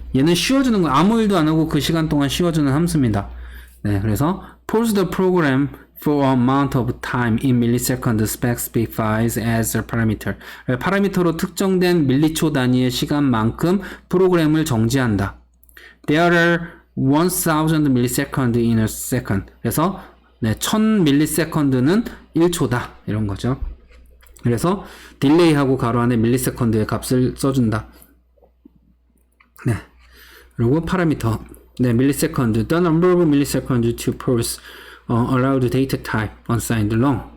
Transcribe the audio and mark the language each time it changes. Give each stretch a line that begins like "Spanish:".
Korean: 얘는 쉬어주는 거 아무 일도 안 하고 그 시간 동안 쉬어주는 함수입니다. 네, 그래서
English: pause the program for a amount of time in milliseconds specifies as a parameter.
Korean: 파라미터로 특정된 밀리초 단위의 시간만큼 프로그램을 정지한다.
English: There are 1000 milliseconds in a second.
Korean: 그래서 네,
English: 1000 milliseconds는
Korean: 1초다. 이런 거죠. 그래서 딜레이하고 가로 안에 밀리세컨드의 값을 써준다. 네. 그리고 파라미터. 네, millisecond.
English: The number of milliseconds to pause allowed data type unsigned long.